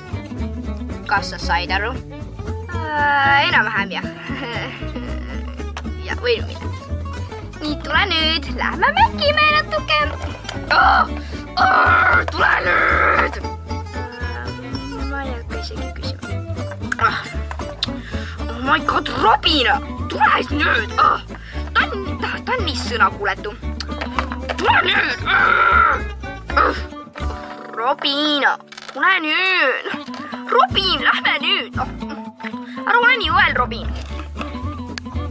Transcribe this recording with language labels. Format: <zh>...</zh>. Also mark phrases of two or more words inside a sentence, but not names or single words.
<et>Kas sa said aru? Enam-vähem jah. Ja võin minna. Nii, tule nüüd. Lähme mängime natuke. Tule nüüd. Ma ei hakka isegi küsima.</et> <en>Oh my god, Robin.</en> <et>Tule nüüd. Ta on nii sõnakuuletu. Tule nüüd. Robin, tule nüüd. Robin, lähme nüüd. Ära ole nii õel, Robin.</et>